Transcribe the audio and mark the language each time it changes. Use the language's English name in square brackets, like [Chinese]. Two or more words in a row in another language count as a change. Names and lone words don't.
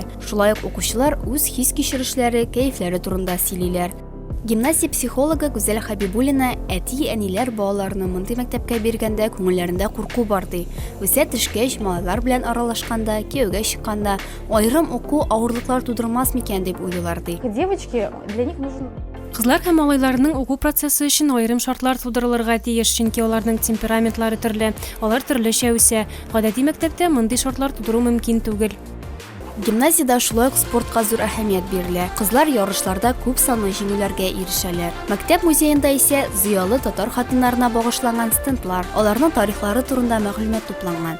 [Tatar] Шулай ук укучылар үз хис кичерешләре, кәефләре турында сөйлиләр. Гимназия психологы Гүзәл Хабибуллина әти-әниләр балаларны мондый мәктәпкә биргәндә күңелләрендә курку бар ди. Үсә төшкәч, малайлар белән аралашканда, кияүгә чыкканда, аерым уку авырлыклар тудырмас микән дип уйлыйлар ди. [Russian] Девочки, для них нужен [Tatar] Кызлар һәм малайларның уку процессы өчен айрым шартлар тудырылырга тиеш, чөнки аларның темпераментлары төрле, алар төрлечә үсә. Гадәти мәктәптә мондый шартлар тудыру мөмкин түгел. Гимназияда шулай ук спортка зур әһәмият бирелә. Кызлар ярышларда күп санлы җиңүләргә ирешәләр. Мәктәп музеенда исә зыялы татар хатыннарына багышланган стендлар, аларның тарихлары турында мәгълүмат тупланган.